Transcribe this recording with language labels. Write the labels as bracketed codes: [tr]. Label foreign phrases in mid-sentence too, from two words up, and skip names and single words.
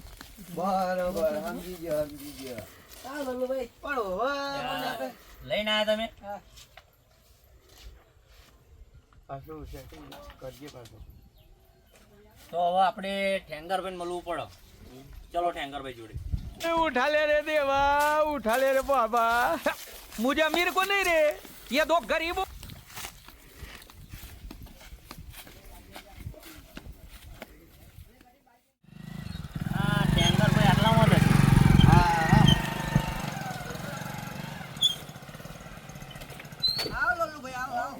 [gu] બરોબર સમજી ગયો સમજી ગયો. હા લલ્લુભાઈ. પણ હવે લઈને આવ્યા તમે? હા પાછું સેટિંગ કરજે પાછું. તો હવે આપણે ઠેંગરભાઈને મળવું પડે. ચલો ઠેંગરભાઈ જોડે. [hi] उठा ले रे देवा, उठा ले रे बाबा, मुझे अमीर को नहीं रे, ये दो गरीबों। [gu] હા ઠેંગરભાઈ આટલામાં જ હશે. આવો લલ્લુભાઈ આવો આવો.